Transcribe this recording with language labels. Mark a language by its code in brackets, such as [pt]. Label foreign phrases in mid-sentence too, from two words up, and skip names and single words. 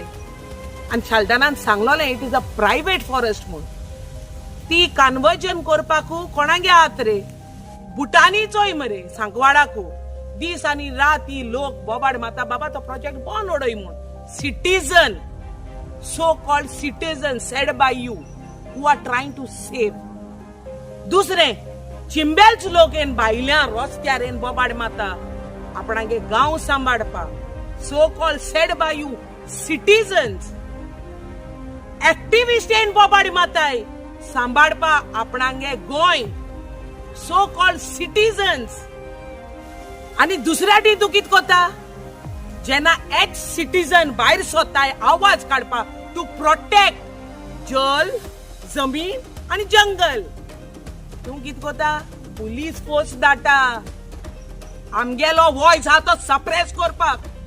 [kok] आनी साल्डानान सांगलोलें [en] it is a private forest [kok] म्हूण. ती कन्वर्जन करपाकू कोणागे हात रे? बुटांनीचोय मरे. सांकवाडाकू दीस आनी राती लोक बोबाड माता बाबा तो प्रोजेक्ट बंद उडय म्हूण. सिटीजन, [en] so called citizens said by you who are trying to save. [kok] दुसरे चिंबेलच लोक येन भायल्या रस्त्यार येन बोबाड माता आपणागे गांव सांबाळपा. [en] so called said by you citizens. [kok] एक्टिविस्ट येन बोबाड माताय सांबाळपा आपणागे गोंय. [en] so called citizens. [kok] आनी दुसऱ्या टी तूं कित कोता? जेना एच सिटीजन भायर सोताय आवाज काडपा [en] to protect [kok] जल, जमीन आनी जंगल. तूं कित कोता? [en] police force [kok] धाडटा. आमगेलो वॉयस हा तो सप्रेस करपाक.